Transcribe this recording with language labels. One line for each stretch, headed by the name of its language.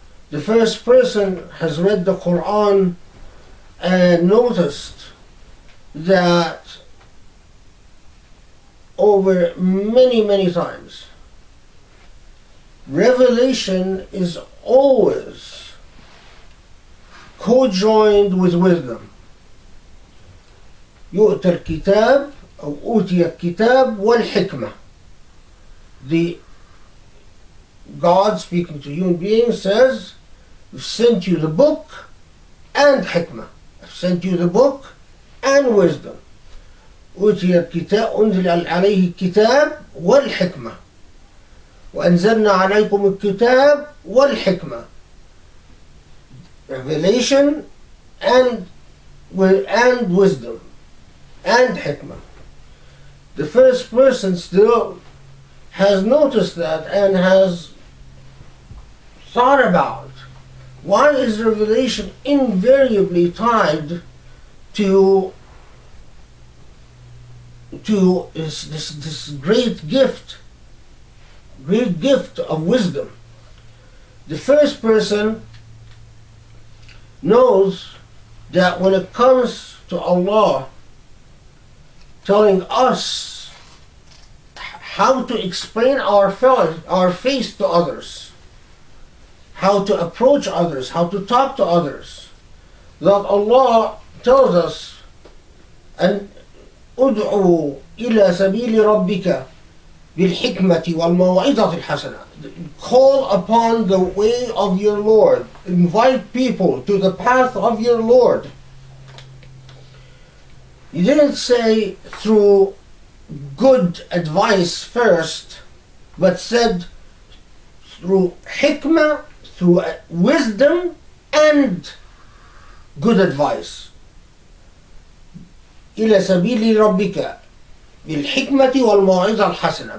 English: The first person has read the Quran and noticed that over many times, revelation is always co-joined with wisdom.
Arabic: يؤتى الكتاب أو أوتي الكتاب والحكمة.
English: The God speaking to human beings says, I've sent you the book and hikmah. I've sent you the book and wisdom.
Arabic: أوتي الكتاب أنزل عليه الكتاب والحكمة وأنزلنا عليكم الكتاب والحكمة.
English: Revelation and wisdom and hikmah. The first person still has noticed that and has thought about, why is revelation invariably tied to this great gift of wisdom? The first person knows that when it comes to Allah telling us how to explain our faith to others, how to approach others, how to talk to others, that Allah tells us, and
Arabic: ud'u ila sabili rabbika بالحكمة والموعظة الحسنة.
English: Call upon the way of your Lord. Invite people to the path of your Lord. He didn't say through good advice first, but said through hikmah, through wisdom and good advice.
Arabic: إلى سبيل ربك بالحكمة والموعظة الحسنة.